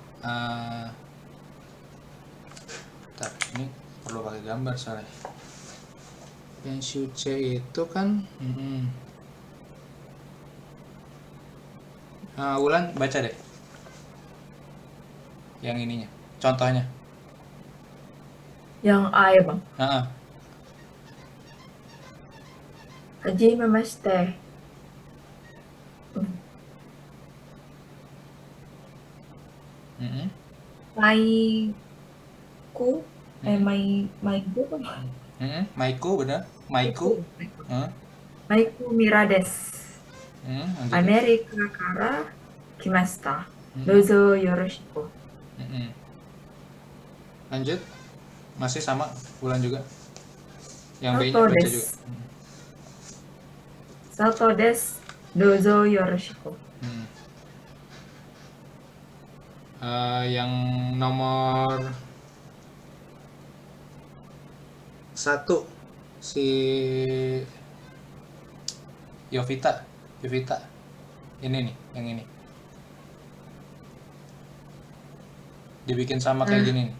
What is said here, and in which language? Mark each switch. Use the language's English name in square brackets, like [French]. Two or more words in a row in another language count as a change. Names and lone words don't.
[Indonesian] Bentar, ini perlu pakai gambar soalnya. Renshu C itu kan, Wulan baca deh. Yang ininya, contohnya. Yang A ya bang. Ah, [Japanese] はじめまして. Maiku. [Indonesian] Maiku bang. Maiku benar, Maiku. [Japanese] マイク・ミラーです. [Indonesian] Lanjut. [Japanese] アメリカから来ました. どうぞよろしく. [Indonesian] Lanjut. Masih sama Wulan juga. Yang B-nya Sato baca [Japanese] desu. [Indonesian] juga. [Japanese] 佐藤です. どうぞよろしく. [Indonesian] Yang nomor 1 si Yovita ini nih, yang ini dibikin sama kayak gini nih.